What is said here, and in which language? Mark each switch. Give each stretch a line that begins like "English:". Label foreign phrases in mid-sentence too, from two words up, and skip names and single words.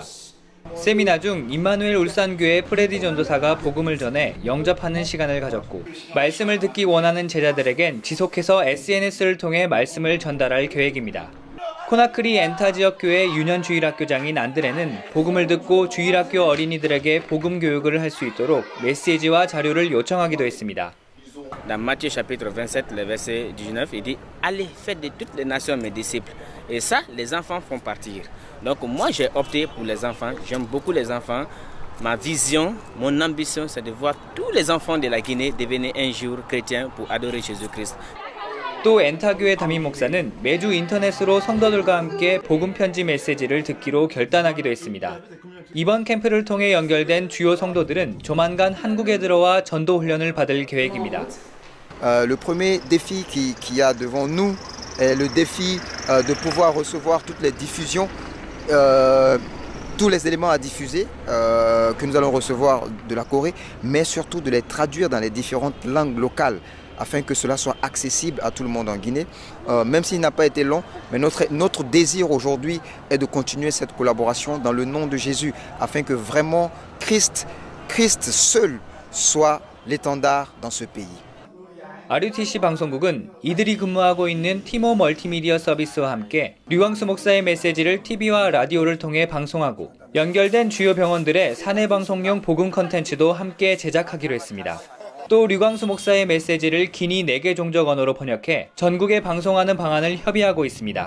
Korean: 세미나 중 임마누엘 울산교회 프레디 전도사가 복음을 전해 영접하는 시간을 가졌고 말씀을 듣기 원하는 제자들에겐 지속해서 SNS를 통해 말씀을 전달할 계획입니다. 코나크리 엔타 지역교회 유년주일학교장인 안드레는 복음을 듣고 주일학교 어린이들에게 복음 교육을 할 수 있도록 메시지와 자료를 요청하기도 했습니다.
French: Dans Matthieu chapitre 27, le verset 19, il dit « Allez, faites de toutes les nations mes disciples. » Et ça, les enfants font partir. Donc moi, j'ai opté pour les enfants. J'aime beaucoup les enfants. Ma vision, mon ambition, c'est de voir tous les enfants de la Guinée devenir un jour chrétiens pour adorer Jésus-Christ.
Korean: 또 엔타교회 담임 목사는 매주 인터넷으로 성도들과 함께 복음 편지 메시지를 듣기로 결단하기도 했습니다. 이번 캠프를 통해 연결된 주요 성도들은 조만간 한국에 들어와 전도 훈련을 받을 계획입니다.
French: Le premier défi qu'il y a devant nous est le défi de pouvoir recevoir toutes les diffusions, tous les éléments à diffuser que nous allons recevoir de la Corée, mais surtout de les traduire dans les différentes langues locales, afin que cela soit accessible à tout le monde en Guinée. Même s'il n'a pas été long, mais notre désir aujourd'hui est de continuer cette collaboration dans le nom de Jésus, afin que vraiment Christ seul soit l'étendard dans ce pays.
Korean: RUTC 방송국은 이들이 근무하고 있는 티모 멀티미디어 서비스와 함께 류광수 목사의 메시지를 TV와 라디오를 통해 방송하고 연결된 주요 병원들의 사내 방송용 복음 콘텐츠도 함께 제작하기로 했습니다. 또 류광수 목사의 메시지를 기니 4개 종족 언어로 번역해 전국에 방송하는 방안을 협의하고 있습니다.